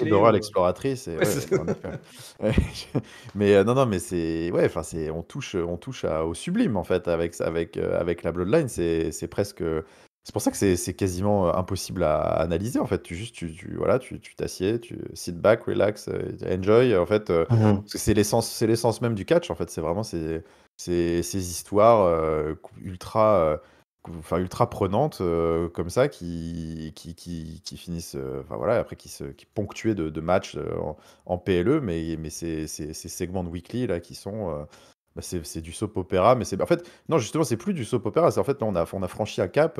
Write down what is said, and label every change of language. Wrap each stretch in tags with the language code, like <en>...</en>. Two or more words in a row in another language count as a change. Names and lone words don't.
<fr>musclés. Dora l'exploratrice et Ouais, ouais, en effet. Ouais, mais non, non, mais c'est ouais, enfin, c'est on touche à au sublime, en fait, avec la Bloodline. C'est presque, c'est pour ça que c'est quasiment, impossible à analyser, en fait. Tu voilà, tu t'assieds, tu</fr> <en>sit back, relax, enjoy,</en> <fr>en fait, Mhm. parce que c'est l'essence même du catch, en fait. C'est vraiment ces histoires, ultra, enfin ultra prenantes, comme ça qui finissent, enfin voilà, après qui ponctuées de matchs, en PLE, mais ces segments de weekly là qui sont, bah, c'est du</fr> <en>soap opéra,</en> <fr>mais c'est en fait non, justement c'est plus du</fr> <en>soap opéra,</en> <fr>c'est en fait là on a franchi un cap,</fr>